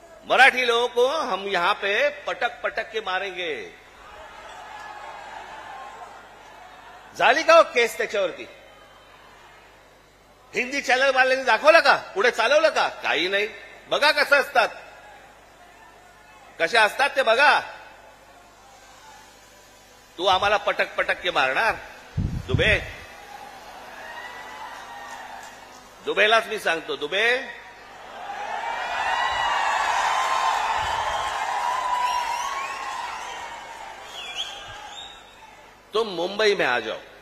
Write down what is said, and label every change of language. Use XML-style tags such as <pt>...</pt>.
<hi>मराठी लोगों को हम यहां पे पटक पटक के मारेंगे.</hi> <mr>झाली का हो केस त्याच्यावरती? हिंदी चॅनल वाल्यांनी दाखवलं का? पुढे चालवलं का? काही नाही. बघा कसं असतात, कसे असतात ते बघा. तू आम्हाला</mr> <hi>पटक पटक के</hi> <mr>मारणार? दुबेलाच मी सांगतो,</mr> <hi>दुबे तुम मुंबई में आ जाओ.</hi>